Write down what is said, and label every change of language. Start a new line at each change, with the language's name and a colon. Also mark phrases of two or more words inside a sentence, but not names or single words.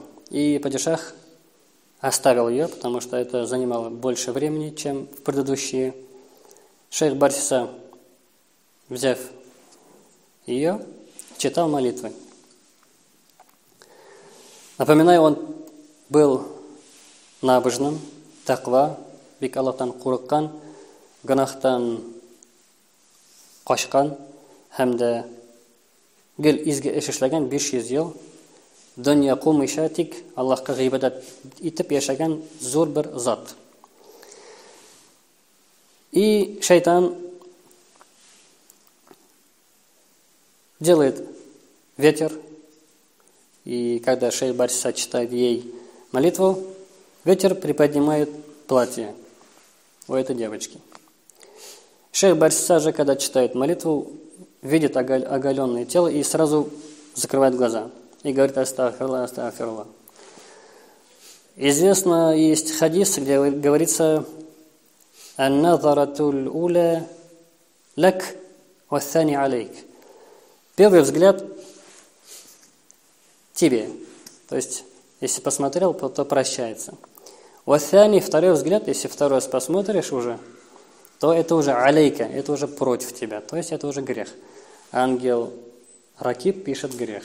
Russian: И падишах оставил ее, потому что это занимало больше времени, чем в предыдущие. Шейх Барсиса, взяв ее, читал молитвы. Напоминаю, он был набожным,
Tatar: таква, бик Аллахтан курыккан, гунахтан кашкан, һәм дә гел изге эш эшләгән 500 ел, дөнья кумыйша тик Аллаһка гыйбадат итеп яшәгән зур бер зат.
Russian: И шайтан делает ветер, и когда шейх Барсиса читает ей молитву, ветер приподнимает платье у этой девочки. Шейх Барсиса же, когда читает молитву, видит оголенное тело и сразу закрывает глаза и говорит:
Arabic: أستغفر الله، أستغفر الله.
Russian: Известно, есть хадис, где говорится:
Arabic: «النظرة الأولى لك والثانية عليك».
Russian: Первый взгляд тебе. То есть, если посмотрел, то прощается. «Ва-thani», второй взгляд, если 2 раз посмотришь уже, то это уже алейка, это уже против тебя, то есть это уже грех. Ангел Ракиб пишет грех.